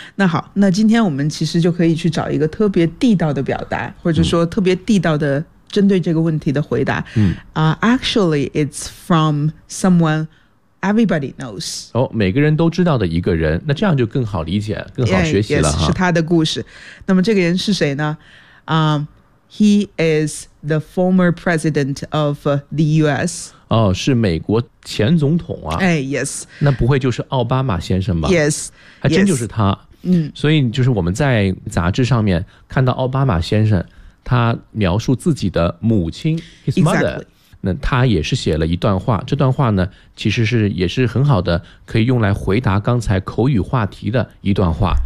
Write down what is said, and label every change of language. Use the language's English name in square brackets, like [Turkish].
[Chinese] 那好，那今天我们其实就可以去找一个特别地道的表达，或者说特别地道的针对这个问题的回答。 [English] Actually, it's from someoneEverybody knows. [Chinese] 哦，每个人都知道的一个人，那这样就更好理解，更好学习了。 yes, 是他的故事。那么这个人是谁呢？ [English] He is the former president of the U.S. [Chinese] 哦，是美国前总统啊。 [English] 哎 ，Yes. [Chinese] 那不会就是奥巴马先生吧 [English] ？Yes. [Chinese] 还真就是他。 [English] 嗯、yes, ， [Chinese] 所以就是我们在杂志上面看到奥巴马先生，他描述自己的母亲 ， [English] his mother、 exactly.。 [Chinese] 那他也是写了一段话，这段话呢其实是也是很好的可以用来回答刚才口语话题的一段话。